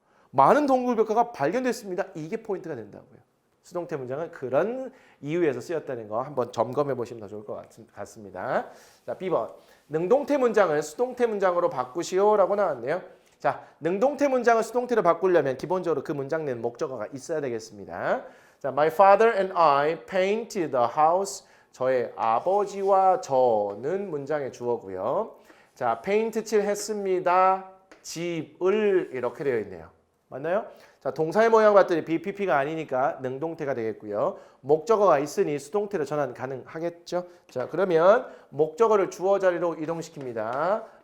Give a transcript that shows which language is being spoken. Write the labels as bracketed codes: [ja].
[ko] 많은 동물벽화가 발견됐습니다. 이게 포인트가 된다고요. 수동태 문장은 그런 이유에서 쓰였다는 거 한번 점검해 보시면 더 좋을 것 같습니다. 자, B번. 능동태 문장을 수동태 문장으로 바꾸시오라고 나왔네요. 자, 능동태 문장을 수동태로 바꾸려면 기본적으로 그 문장 내는 목적어가 있어야 되겠습니다. [en] 자, My father and I painted the house. [ko] 저의 아버지와 저는 문장의 주어고요. 자, 페인트 칠했습니다. 집을 이렇게 되어 있네요. 맞나요? 자, 동사의 모양 봤더니 BPP가 아니니까 능동태가 되겠고요. 목적어가 있으니 수동태로 전환 가능하겠죠? 자, 그러면 목적어를 주어 자리로 이동시킵니다.